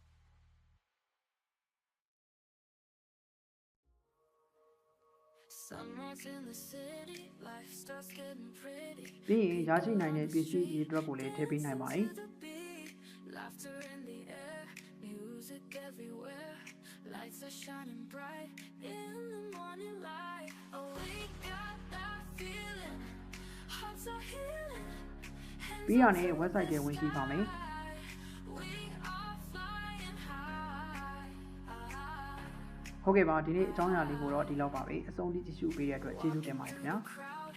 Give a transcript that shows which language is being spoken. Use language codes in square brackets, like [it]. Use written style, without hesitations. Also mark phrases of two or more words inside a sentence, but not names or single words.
[my] ပြီးရင်ရရှိနိုင်တဲ့ပစ္စည်းအရေးအတွက်ကိုလည်းထည့်ပေးနိုင်ပါတယ် [en] Lights are shining bright in the morning light. Oh, we got that feeling. Hearts are healing. [my] ပြီးရတဲ့ website တွေဝင်ကြည့်ပါမယ်ဟုတ်ကဲ့ပါဒီနေ့အကြောင်းအရာလေးကိုတော့ဒီလောက်ပါပဲအဆုံးထိကြည့်ရှုပေးတဲ့အတွက်ကျေးဇူးတင်ပါတယ်ခင်ဗျာ